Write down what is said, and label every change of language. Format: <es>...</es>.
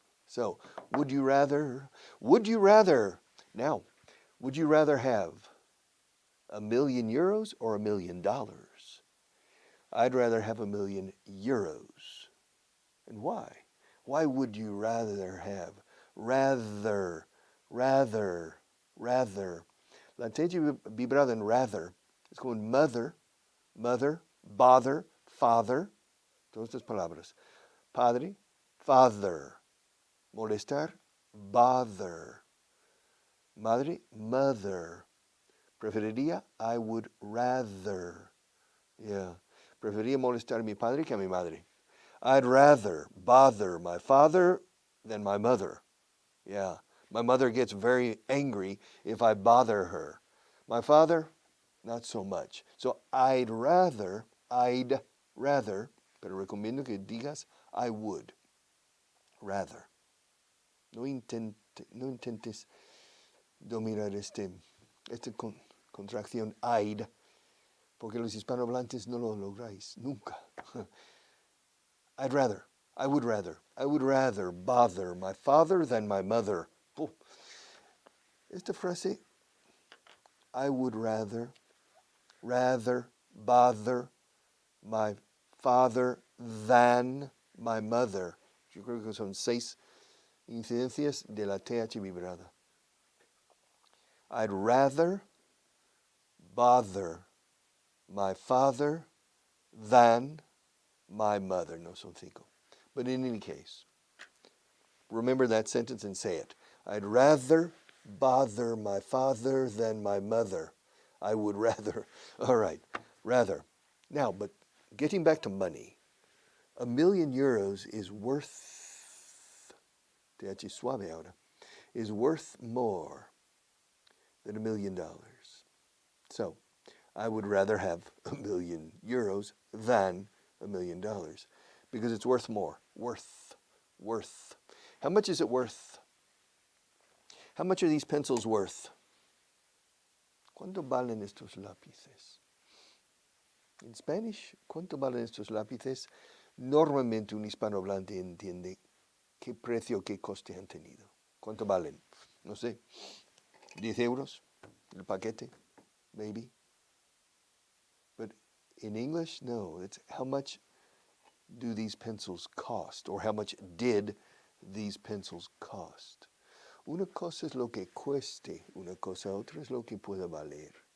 <en>So, would you rather, now, would you rather have €1 million or $1 million? I'd rather have €1 million. And why? Why would you rather have? Rather.</en> <es>La TH vibrada en rather es como mother, bother, father, todas estas palabras. Padre, father. Molestar, bother. Madre, mother.</es> <en>Preferiría, I would rather. Yeah.</en> <es>Preferiría molestar a mi padre que a mi madre.</es> <en>I'd rather bother my father than my mother. Yeah. My mother gets very angry if I bother her. My father, not so much. So I'd rather,</en> <es>pero recomiendo que digas</es> <en>I would. Rather.</en> <es>No intentes dominar esta contracción I'd, porque los hispanohablantes no lo lográis nunca.</es> <en>I would rather bother my father than my mother. Oh.</en> <es>Esta frase,</es> <en>I would rather bother my father than my mother.</en> <es>Yo creo que son 6 incidencias de la TH vibrada.</es> <en>I'd rather bother my father than my mother.</en> <es>No son 5.</es> <en>But in any case, remember that sentence and say it. I'd rather bother my father than my mother. I would rather. All right, rather. Now, but getting back to money, €1 million is worth,</en> <es>TH suave ahora,</es> <en>is worth more than $1 million. So, I would rather have €1 million than $1 million because it's worth more. Worth. How much is it worth? How much are these pencils worth?</en> <es>¿Cuánto valen estos lápices? En Spanish, ¿cuánto valen estos lápices? Normalmente un hispanohablante entiende qué precio, qué coste han tenido. ¿Cuánto valen? No sé, 10 euros el paquete, maybe.</es> <en>But in English, no, it's how much do these pencils cost, or how much did these pencils cost.</en> <es>Una cosa es lo que cueste una cosa, otra es lo que pueda valer.</es>